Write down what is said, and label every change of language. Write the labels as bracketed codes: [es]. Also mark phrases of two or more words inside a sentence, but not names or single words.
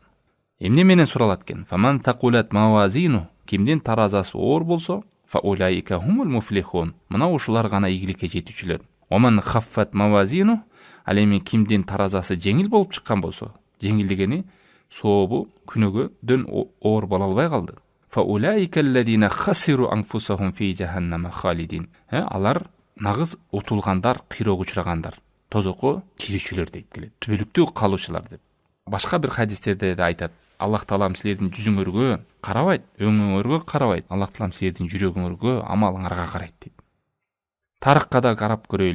[ky] Эмне менен суралат экен? [ar] فمن ثقلت موازينه. [ky] Кимдин таразасы оор болсо, [ar] فأولئك هم المفلحون. [ky] Мына ушулар гана ийгиликке жетүүчүлөр. [ar] ومن خفت موازينه. [ky] Ал эми кимдин таразасы жеңил болуп чыккан болсо, жеңил дегени сообу күнөгөдөн оор боло албай калды. [ar] فأولئك الذين خسروا أنفسهم في جهنم خالدين. [ky] Алар нагыз утулгандар, кыйроого учрагандар, тозокко кирүүчүлөр дейт келет. Түбөлүктүү калуучулар деп. Башка бир хадистерде да айтат: Аллах Таалам силердин жүзүңөргө карабайт, өңүңөргө карабайт. Аллах Таалам силердин жүрөгүңөргө, амалыңарга карайт дейт. Тарыкка да карап көрөйлү.